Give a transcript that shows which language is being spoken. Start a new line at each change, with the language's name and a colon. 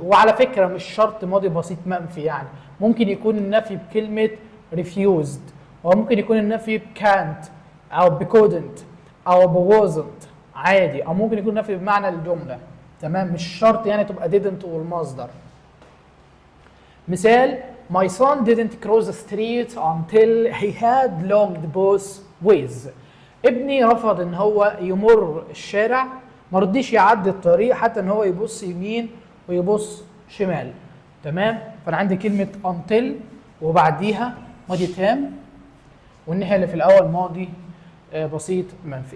Arabic: وعلى فكرة مش شرط ماضي بسيط منفي، يعني ممكن يكون النفي بكلمة refused، وممكن يكون النفي can't أو couldn't أو wasn't عادي، أو ممكن يكون نفي بمعنى الجملة. تمام؟ مش شرط يعني تبقى didn't والمصدر.
English: مثال: My son didn't cross the street until he had looked both ways.
Arabic: ابني رفض ان هو يمر الشارع، ما رضيش يعدي الطريق حتى ان هو يبص يمين ويبص شمال. تمام؟ فانا عندي كلمه until وبعديها ماضي تام، والناحيه اللي في الاول ماضي بسيط منفي.